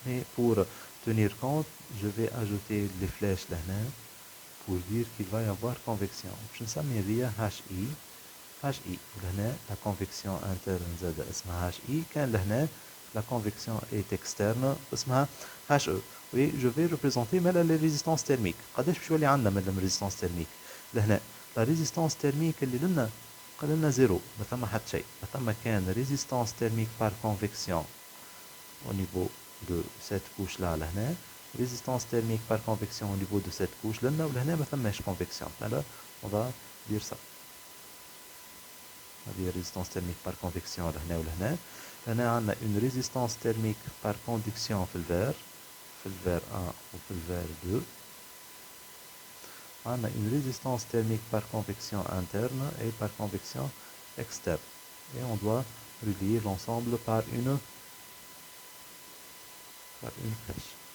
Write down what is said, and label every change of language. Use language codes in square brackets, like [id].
[fr] Et pour tenir compte, je vais ajouter les flèches là pour dire qu'il va y avoir convection. Je ne sais pas HI. HI. La convection interne c'est HI. Quand la convection est externe, c'est HE. Oui, je vais représenter les résistances thermiques. [ar] قداش باش يولي عندنا من résistance thermique لهنا [fr] la résistance thermique [ar] اللي لنا قالنا زيرو, ما ثم حتى شيء. ما ثم كان [fr] résistance thermique par convection au niveau de cette couche là لهنا, résistance thermique par convection au niveau de cette couche [ar] لنا, ولهنا ما ثماش [fr] convection. alors on va dire ça. [ar] هذه [fr] résistance thermique par convection [ar] لهنا ولهنا. هنا عندنا [fr] une résistance thermique par conduction [ar] في الفير, في الفير 1 وفي الفير 2. [fr] On a une résistance thermique par convection interne et par convection externe. Et on doit relier l'ensemble par une flèche.